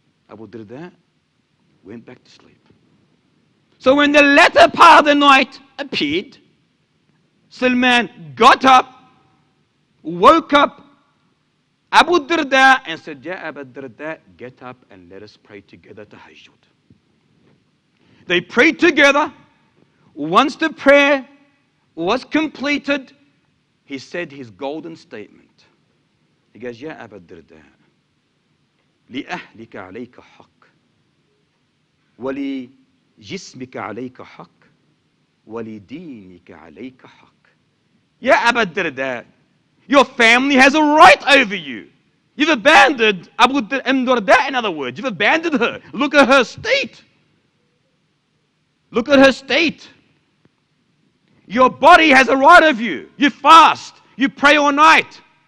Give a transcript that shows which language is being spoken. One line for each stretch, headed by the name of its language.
English: Abu Darda went back to sleep. So when the latter part of the night appeared, Salman got up, woke up Abu Darda and said, Ya Abu Darda, get up and let us pray together tahajjud. They prayed together. Once the prayer was completed, he said his golden statement. He goes,
Arabic: Ya Abu Darda, لأهلك عليك حق ولجسمك عليك حق ولدينك عليك حق.
English: Ya Abu Darda, your family has a right over you. You've abandoned Abu Darda, in other words. You've abandoned her. Look at her state. Look at her state. Your body has a right of you. You fast. You pray all night.